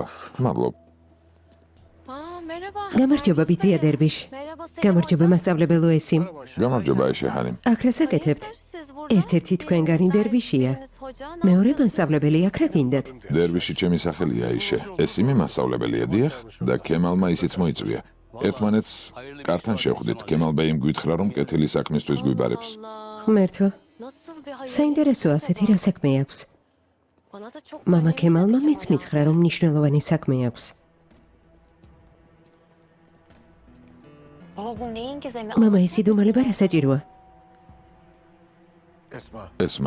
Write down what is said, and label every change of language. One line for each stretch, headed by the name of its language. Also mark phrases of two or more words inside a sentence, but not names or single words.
Georgian: მადლობ.
Turkish: Aa, merhaba.
Georgian: გამარჯობა ბიძია დერვიშ.
Turkish: Merhaba Selim
Georgian: გამარჯობა
Turkish: hocam.
Georgian: მასწავლებელო ესიმ. გამარჯობა აი შეჰანიმ. აქ რა საკეთებთ?
Turkish: Siz burada.
Georgian: ერთ-ერთი თქვენგანი
Turkish: Diğeriniz
Georgian: დერვიშია.
Turkish: hoca, ne
Georgian: მეორე
Turkish: yapıyorsunuz?
Georgian: მასწავლებელი აქ რა გინდათ? დერვიში ჩემი სახელია აიშე. ესიმი მასწავლებელია დიახ და კემალმა ისიც მოიწვია. ერთმანეთს კართან შევხვდით. Kemal Bey-იმ გვითხრა რომ კეთილი საქმისთვის გვიბარებს. Allah. ღმერთო,
Turkish: Nasıl bir hayır?
Georgian: საინტერესო ასეთი რა საქმე აქვს?
Turkish: Bana da çok
Georgian: მამა
Turkish: önemli
Georgian: ქემალმა
Turkish: dedi
Georgian: მეც Kemal მითხრა რომ მნიშვნელოვანი საქმე აქვს.
Turkish: Baba bu neyin gizemi?
Georgian: მამა ისი დუმალება რა საჭიროა? Esma. ესმა,